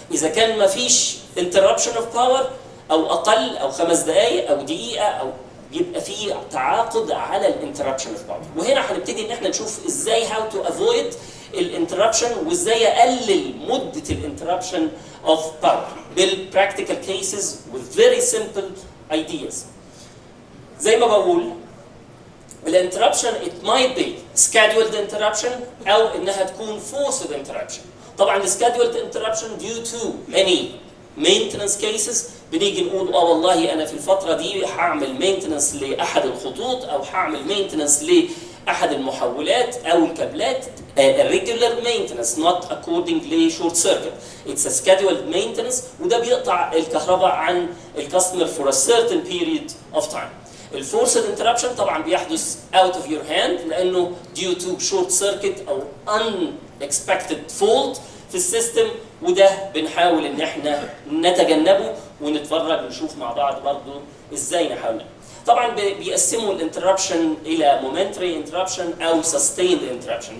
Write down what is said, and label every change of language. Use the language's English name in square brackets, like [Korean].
[Arabic] إذا كان ما فيش [English] interruption of power [Arabic] أو أقل أو 5 دقائق أو دقيقة أو يبقى في تعاقد على الانتربشن of power. وهنا هنبتدي إن إحنا نشوف إزاي [English] how to avoid [Arabic] الانتربشن وإزاي أقلل مدة الانتربشن of power بالpractical cases [English] with very simple ideas. [Arabic] زي ما بقول الانتربشن [English] it might be scheduled interruption [Arabic] او انها تكون [English] forced interruption. [Arabic] طبعا ال [English] scheduled interruption due to any maintenance cases [Arabic] بنيجي نقول والله انا في الفتره دي هعمل maintenance لاحد الخطوط او هعمل maintenance لاحد المحولات او الكابلات [English] regular maintenance not according to short circuit. It's a scheduled maintenance [Arabic] وده بيقطع الكهرباء عن الكاستمر [English] for a certain period of time. [Arabic] الفورسد انتربشن طبعا بيحدث [English] out of your hand [Arabic] لانه [English] due to short circuit [Arabic] او [English] unexpected fault [Arabic] في السيستم، وده بنحاول ان احنا نتجنبه ونتفرج ونشوف مع بعض برضه ازاي نحاول. طبعا بيقسموا الانتربشن الى مومنتري انتربشن او سستيند انتربشن.